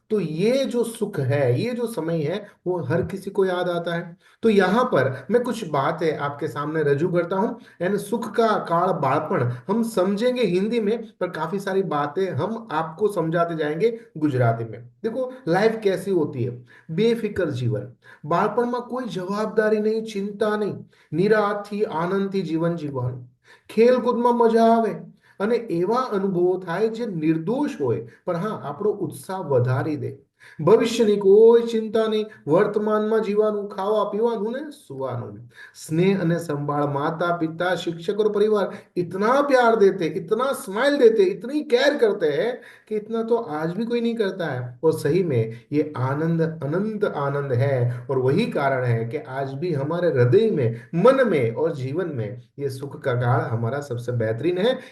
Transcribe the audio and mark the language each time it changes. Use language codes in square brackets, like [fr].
[hi] तो ये जो सुख है, ये जो समय है, वो हर किसी को याद आता है। तो यहाँ पर मैं कुछ बातें आपके सामने रजू करता हूँ। एंड सुख का काल बाळपण हम समझेंगे हिंदी में, पर काफी सारी बातें हम आपको समझाते जाएंगे गुजराती में। देखो लाइफ कैसी होती है, बेफिक्र जीवन। बाळपण में कोई जवाबदारी नहीं, चिंता नहीं, [gu] નિરાંતથી આનંદથી જીવન જીવવાનું, ખેલકૂદમાં મજા આવે અને એવા અનુભવો થાય જે નિર્દોષ હોય પણ હા આપણો ઉત્સાહ વધારી દે। ભવિષ્યની કોઈ ચિંતા નહીં, વર્તમાનમાં જીવાનું, ખાવા પીવાનું ને સુવાનું। [hi] स्नेह [gu] અને [hi] संभाल, माता पिता शिक्षक और परिवार इतना प्यार देते, इतना स्माइल देते, इतनी केयर करते हैं कि इतना तो आज भी कोई नहीं करता है। और सही में ये आनंद अनंत आनंद है। और वही कारण है कि आज भी हमारे हृदय में, मन में और जीवन में ये सुख का काल हमारा सबसे बेहतरीन है।